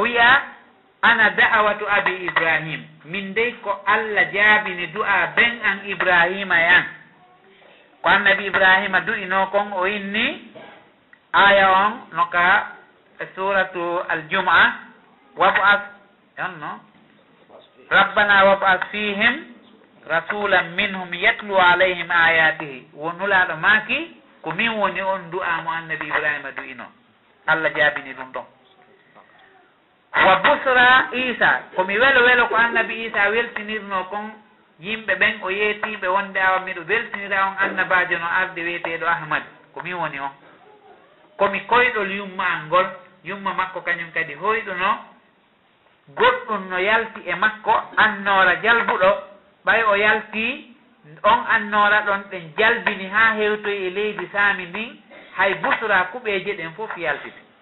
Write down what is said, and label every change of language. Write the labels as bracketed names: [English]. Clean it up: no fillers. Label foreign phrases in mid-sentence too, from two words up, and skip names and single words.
[Fula] wiya [Arabic] أنا دعوة أبي إبراهيم [Fula] min dey ko Allah jaabini du'a ben an Ibrahima yan ko annabi Ibrahima du'ino kon o inni aya on noka [Arabic] سورة الجمعة [Fula] wab'ath yanno [Arabic] ربنا وابعث فيهم رسولا منهم يتلو عليهم آياته [Fula] wonulaɗo maki ko min woni on du'a mo annabi Ibrahima du'ino Allah jaabini ɗum ɗon. [Arabic] وبشرى عيسى [Fula] komi welo ko annabi Isa weltinirno kon yimɓe ɓen o yeetiɓe wonde awa miɗo weltinira on annabajo no arde weeteɗo Ahmad ko min woni on komi koyɗol yumma an ngol yumma makko kañum kadi hoyɗuno goɗɗum no yalti e makko annora jalbuɗo ɓay o yalti on annora ɗon ɗen jalbini ha hewtoyi e leydi saami ndin hay busra kuɓeje ɗen fof yaltiti